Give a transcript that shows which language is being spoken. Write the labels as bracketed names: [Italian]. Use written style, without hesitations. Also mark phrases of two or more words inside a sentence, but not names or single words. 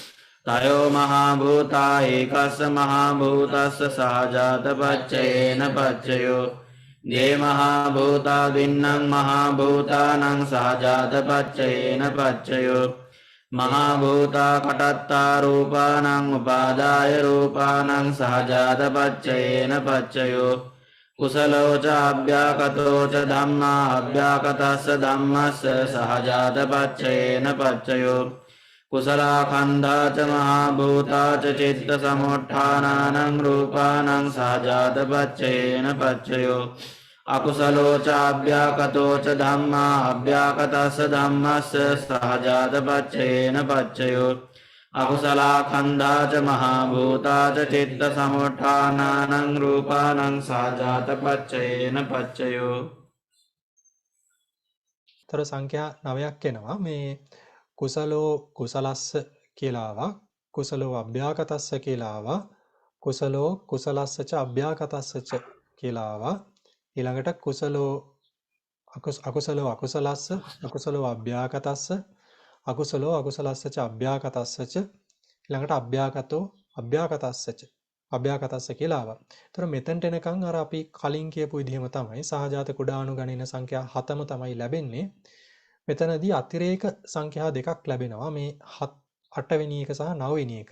[Pali] තයෝ මහා භූතා ඒකස්ස මහා භූතස්ස සහජාත පච්චයේන පච්චයෝ ද්වේ මහා භූතා දින්නම් මහා භූතානං සහජාත පච්චයේන පච්චයෝ මහා භූතා කටත්තා රූපානං උපාදාය රූපානං සහජාත පච්චයේන පච්චයෝ කුසලෝ ච අභ්‍යාකතෝ ච ධම්මා අභ්‍යාකතස්ස ධම්මස්ස සහජාත පච්චයේන පච්චයෝ කුසලා කන්දා ච මහා භූතා ච චිත්ත සමුත්ථානානං රූපානං සහජාත පච්චයේන පච්චයෝ අකුසලෝ ච අභ්‍යාකතෝ ච ධම්මා අභ්‍යාකතස්ස ධම්මස්ස සහජාත පච්චයේන පච්චයෝ අකුසලා කන්දා ච මහා භූතා ච චිත්ත සමුත්ථානානං රූපානං සහජාත පච්චයේන පච්චයෝ. [Sinhala] තර සංඛ්‍යා 9ක් එනවා. මේ [Pali] කුසලෝ කුසලස්ස [Sinhala] කියලා ආවා, [Pali] කුසලෝ අභ්‍යාකතස්ස [Sinhala] කියලා ආවා, [Pali] කුසලෝ කුසලස්ස ච අභ්‍යාකතස්ස ච [Sinhala] කියලා ආවා. [Pali] ඊළඟට කුසලෝ අකුසලෝ අකුසලස්ස අකුසලෝ අභ්‍යාකතස්ස අකුසලෝ අකුසලස්ස ච අභ්‍යාකතස්ස ච ඊළඟට අභ්‍යාකතෝ අභ්‍යාකතස්ස ච අභ්‍යාකතස්ස [Sinhala] කියලා ආවා. ඒතර මෙතනට එනකන් අර අපි කලින් කියපු විදිහම තමයි සහජාත කුඩාණු ගණන සංඛ්‍යා 7ම තමයි ලැබෙන්නේ. මෙතනදී අතිරේක සංඛ්‍යා දෙකක් ලැබෙනවා. මේ 8 වෙනි එක සහ 9 වෙනි එක.